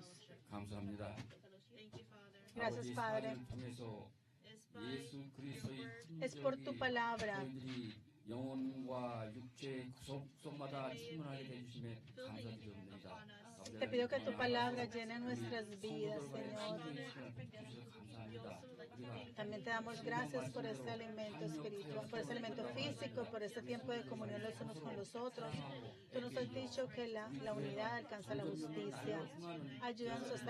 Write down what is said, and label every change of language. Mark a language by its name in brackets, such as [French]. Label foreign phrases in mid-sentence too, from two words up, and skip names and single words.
[Korean] 감사합니다. [Spanish] Gracias, Padre. Es por tu palabra. [Korean] 저희들이 영혼과 육체의 구석구석마다 충분하게 해주심에 감사드립니다. [Spanish] Te pido que tu palabra llene nuestras vidas, Señor. También te damos gracias por este alimento espiritual, por este alimento físico, por este tiempo de comunión los unos con los otros. Tú nos has dicho que la unidad alcanza la justicia.